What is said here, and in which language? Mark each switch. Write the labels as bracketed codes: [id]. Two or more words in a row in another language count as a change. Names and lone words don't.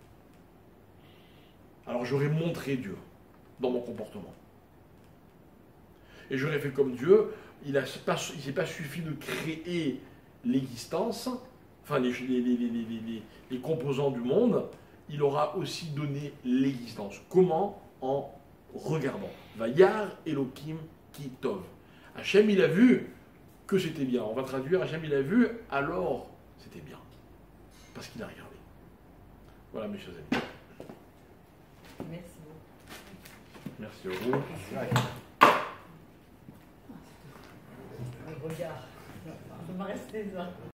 [fr] Alors j'aurais montré Dieu dans mon comportement. Et j'aurais fait comme Dieu. Il ne s'est pas suffi de créer l'existence, enfin les composants du monde, il aura aussi donné l'existence. Comment? En regardant. [he] וירא אלהים כי טוב. [fr] Hachem, il a vu que c'était bien. On va traduire, Hachem, il a vu, alors c'était bien. Parce qu'il a regardé. Voilà, mes chers amis. Merci beaucoup. Merci à vous. Regarde, ça va rester ça.